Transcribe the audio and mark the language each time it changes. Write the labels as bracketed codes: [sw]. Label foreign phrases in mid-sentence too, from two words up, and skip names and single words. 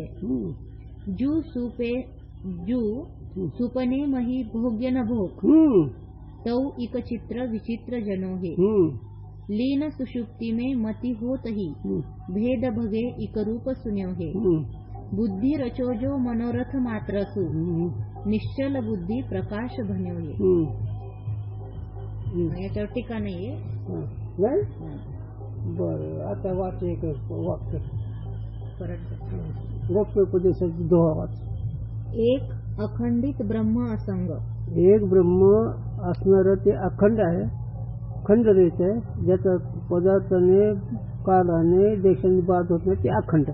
[hi] जू सुपने मही भोग्य न भोग, तौ इक चित्र विचित्र जनो है. लीन सुषुप्ति में मति होत ही, भेद भगे इक रूप सुन्यो है. बुद्धि रचो जो मनोरथ मात्र सु, निश्चल बुद्धि प्रकाश भन्यो है. [mr] याच्यावर टीका नाहीये. बरं, आता वाच एक वाक्य परत. गोप्योपदेशाचा दोहा वाच. [hi] एक अखंडित ब्रह्म असंग. [mr] एक ब्रह्म असणारं ते अखंड आहे, खंड रहित आहे, ज्याचा पदार्थाने काळाने देशाने बाद होत नाही, ते अखंड.